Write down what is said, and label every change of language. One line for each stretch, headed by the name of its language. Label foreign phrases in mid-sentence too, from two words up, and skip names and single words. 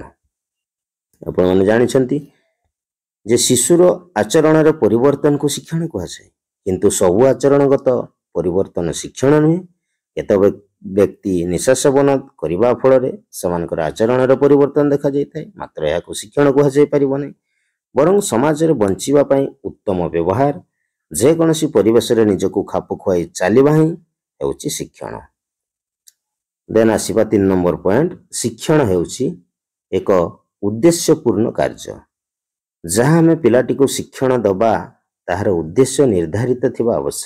Odia: ଆପଣ ମାନେ ଜାଣିଛନ୍ତି ଯେ ଶିଶୁର ଆଚରଣ ରେ ପରିବର୍ତ୍ତନ କୁ ଶିକ୍ଷଣ କୁହା ଯାଏ। କିନ୍ତୁ ସବୁ ଆଚରଣଗତ ପରିବର୍ତ୍ତନ ଶିକ୍ଷଣ ନୁହେଁ। କେତେ ବ୍ୟକ୍ତି ନିଶା ସେବନ କରିବା ଫଳ ରେ ସେମାନଙ୍କର ଆଚରଣ ରେ ପରିବର୍ତ୍ତନ ଦେଖା ଯାଇ ଥାଏ। ମାତ୍ର ଏହା କୁ ଶିକ୍ଷଣ କୁହା ଯାଇ ପାରିବ ନାହିଁ। ବରଂ ସମାଜ ରେ ବଞ୍ଚିବା ପାଇଁ ଉତ୍ତମ ବ୍ୟବହାର ଯେକୌଣସି ପରିବେଶରେ ନିଜକୁ ଖାପ ଖୁଆଇ ଚାଲିବା ହିଁ ହେଉଛି ଶିକ୍ଷଣ। ଦେନ୍ ଆସିବା 3 ନମ୍ବର ପଏଣ୍ଟ, ଶିକ୍ଷଣ ହେଉଛି ଏକ ଉଦ୍ଦେଶ୍ୟପୂର୍ଣ୍ଣ କାର୍ଯ୍ୟ। ଯାହା ଆମେ ପିଲାଟିକୁ ଶିକ୍ଷଣ ଦେବା ତାହାର ଉଦ୍ଦେଶ୍ୟ ନିର୍ଦ୍ଧାରିତ ଥିବା ଆବଶ୍ୟକ।